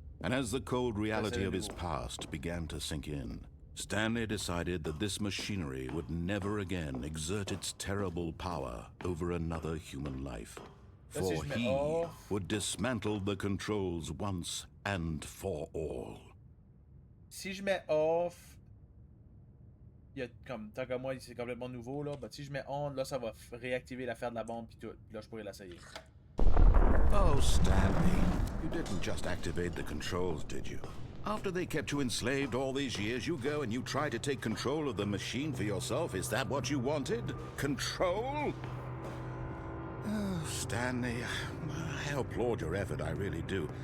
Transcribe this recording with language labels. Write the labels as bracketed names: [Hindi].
[English] And as the cold reality of his past began to sink in, Stanley decided that this machinery would never again exert its terrible power over another human life. For he would dismantle the controls once and for all. [French] Si je mets off, il y a comme, tant que moi c'est complètement nouveau là, bah si je mets on, là ça va réactiver l'affaire de la bombe puis tout. Là je pourrais l'essayer. [English] Oh, Stanley, you didn't just activate the controls, did you? After they kept you enslaved all these years, you go and you try to take control of the machine for yourself. Is that what you wanted? Control? Oh, Stanley, I applaud your effort, I really do.